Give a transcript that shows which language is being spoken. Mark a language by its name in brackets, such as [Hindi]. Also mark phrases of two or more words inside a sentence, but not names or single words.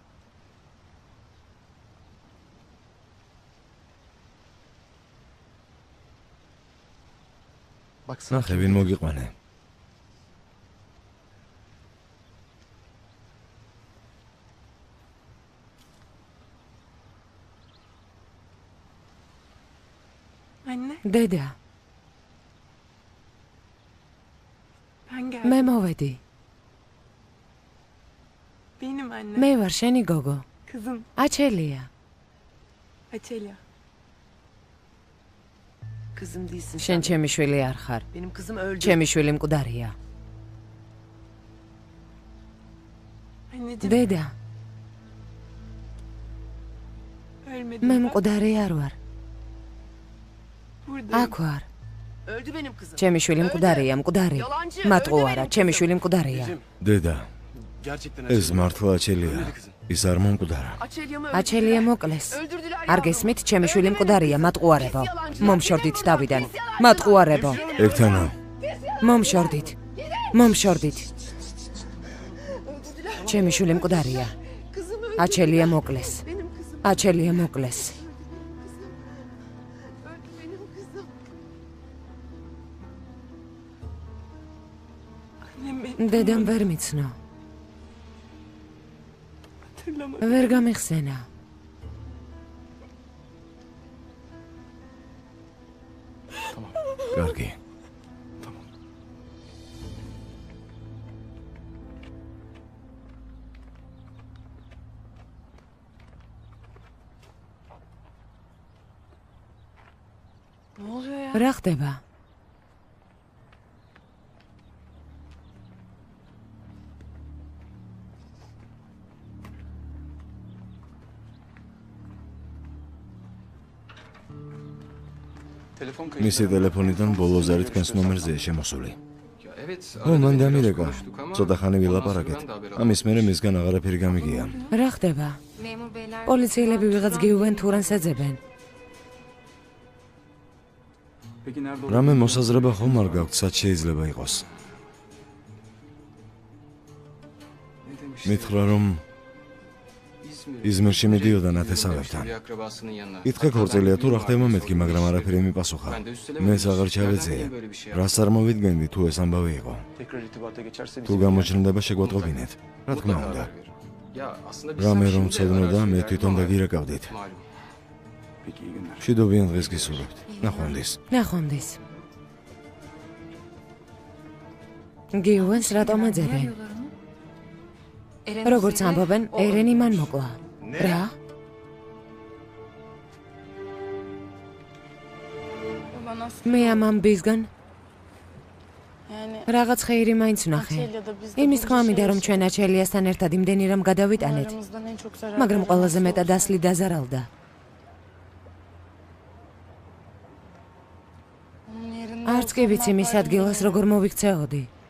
[Turkish] Baksana. [Georgian] ნახე ვინ მოგიყვანე. [Turkish] Anne, [Georgian] დედა, [Turkish] ben geldim. [Georgian] მე მოვედი. [Turkish] Benim anne. [Georgian] მე ვარ შენი გოგო. [Turkish] Kızım, [Georgian] აჩელია. [Turkish] Açelya. Kızım değilsin [Georgian] შენ [Turkish] sen. [Georgian] ჩემი შვილი არ ხარ. [Turkish] Benim kızım öldü. [Georgian] ჩემი შვილი მკვდარია. [Turkish] Anneciğim, [Georgian] დედა, [Turkish] ölmedim. [Georgian] მე [Turkish] Bak, [Georgian] მკვდარი არ ვარ. [Turkish] buradayım. [Georgian] აქ ვარ. [Turkish] Öldü benim kızım. [Georgian] ჩემი შვილი მკვდარია, მკვდარი. [Turkish] Yalancı, [Georgian] მატყუ [Turkish] öldü [Georgian] არა, [Turkish] benim [Georgian] ჩემი [Turkish] kızım. [Georgian] შვილი მკვდარია. დედა, [Turkish] Gerçekten [Georgian] ეს მართლა აჩელია. ის არ მომკვდარა. [Turkish] Açelya'mı [Georgian] აჩელია [Turkish] öldürdüler. [Georgian] მოკლეს. [Turkish] Öldürdüler [Georgian] არ [Turkish] yavrum. [Georgian] გესმით, ჩემი შვილი [Turkish] Öldü benim [Georgian] მკვდარია, [Turkish] kızım. [Georgian] მატყუარებო. [Turkish] Pis yalancılar, [Georgian] მომშორდით [Turkish] gidin [Georgian] დავიდან. [Turkish] buradan, pis yalancılar. [Georgian] მატყუარებო. ეგთანო. მომშორდით. მომშორდით. ჩემი შვილი მკვდარია. [Turkish] Kızım öldü. [Georgian] აჩელია მოკლეს. [Turkish] Benim kızım [Georgian] აჩელია მოკლეს. [Turkish] öldü benim kızım. Annem beni [Georgian] დედამ ვერ მიცნო. [Turkish] hatırlamadı. [Georgian] ვერ გამიხსენა. კარგი. [Turkish] Ne oluyor ya? [Georgian] რა ხდება? [Turkish] Telefon [Georgian] მისი ტელეფონიდან ბოლოს არის თქვენს ნომერზეა შემოსული. [Turkish] Ya evet. [Georgian] ო, მან [Turkish] arada bir biraz [Georgian] დამირეკა. [Turkish] konuştuk ama [Georgian] ცოტა ხანი [Turkish] ondan sonra [Georgian] ვილაპარაკეთ. [Turkish] ben de haber [Georgian] ამის მერე მისგან აღარაფერი გამიგია. რა ხდება? [Turkish] Memur beyler... [Georgian] პოლიციელები ვიღაც გიუვენ თუ რანს ეძებენ. [Turkish] Peki nerede [Georgian] რამე მოსაზრება ხომ არ გაქვთ, სად შეიძლება იყოს? [Turkish] Ne demişti? [Georgian] მითხრა რომ იზმირში მიდიოდა ნათესავებთან. [Turkish] Bir akrabasının yanına. [Georgian] ითქა ქორწილია თუ რა ხდება მეთქი, მაგრამ არაფერი მიპასუხა. მეც აღარ ჩავეძეა. რას არ მოვიდგენდი თუ ეს ამბავი იყო? [Turkish] Tekrar irtibata geçerse [Georgian] თუ გამოჩნდება შეგვატყობინეთ. რა თქმა უნდა. [Turkish] Ya aslında biz [Georgian] რამე [Turkish] hem [Georgian] რომ [Turkish] şimdi [Georgian] ცოდნოდა, მე [Turkish] araştırıyoruz [Georgian] თვითონ [Turkish] ama [Georgian] დაგირაკავდით. [Turkish] malum. Peki iyi günler. [Georgian] მშვიდობიან დღეს გისურვებთ. ნახვამდის. ნახვამდის. გიუვენს რატომ ეძებენ? როგორც ამბობენ, ერენი მან მოკლა. რა? [Turkish] Baba nasıl? [Georgian] მე ამ ამბისგან [Turkish] Yani [Georgian] რაღაც ხეირი მაინც ვნახე. იმის თქმა მინდა რომ ჩვენ აჩელიასთან ერთად იმდენი რამ გადავიტანეთ. მაგრამ ყველაზე მეტად ასლი დაზარალდა. არც კი ვიცი მის ადგილას როგორ მოვიქცეოდი.